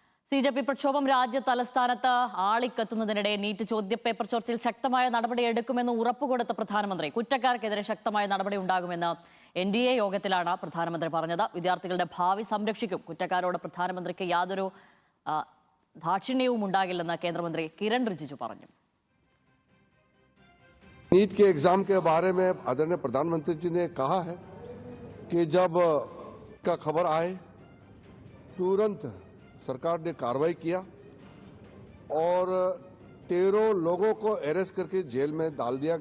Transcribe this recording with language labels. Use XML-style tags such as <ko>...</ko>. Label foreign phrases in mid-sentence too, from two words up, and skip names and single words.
<ml>CJP പ്രക്ഷോഭം രാജ്യ തലസ്ഥാനത്ത് ആളിക്കത്തുന്നതിനിടെ നീറ്റ് ചോദ്യപേപ്പർ ചോർച്ചയിൽ ശക്തമായ നടപടിയെടുക്കുമെന്ന് ഉറപ്പുകൊടുത്ത പ്രധാനമന്ത്രി കുറ്റക്കാർക്കെതിരെ ശക്തമായ നടപടി ഉണ്ടാകുമെന്ന് NDA യോഗത്തിലാണ് പ്രധാനമന്ത്രി പറഞ്ഞത്. വിദ്യാർത്ഥികളുടെ ഭാവി സംരക്ഷിക്കും. കുറ്റക്കാരോട് പ്രധാനമന്ത്രിക്ക് യാതൊരു ദാക്ഷിണ്യവും ഉണ്ടാകില്ലെന്ന് കേന്ദ്രമന്ത്രി കിരൺ റിജിജു പറഞ്ഞു.</ml> <hi>नीट के एग्जाम के बारे में आदरणीय प्रधानमंत्री जी ने कहा है कि जब का खबर आए तुरंत सरकार ने कार्रवाई किया और 13 लोगों को अरेस्ट करके जेल में डाल दिया</hi>